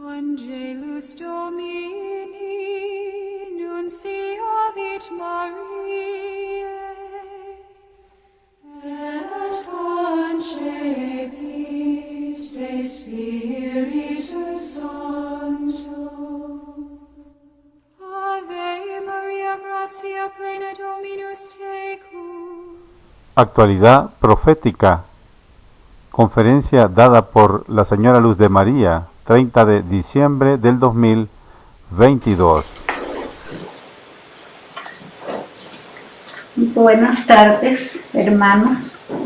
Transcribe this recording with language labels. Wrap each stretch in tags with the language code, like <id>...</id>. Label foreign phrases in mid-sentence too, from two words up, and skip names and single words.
<la>Angelus Domini nunciavit Mariae, et concepit de Spiritus Sancto. Ave Maria, gratia plena Dominus tecum.</la> <es>Actualidad profética. Conferencia dada por la Señora Luz de María, 30 de diciembre del 2022. Buenas tardes, hermanos.</es>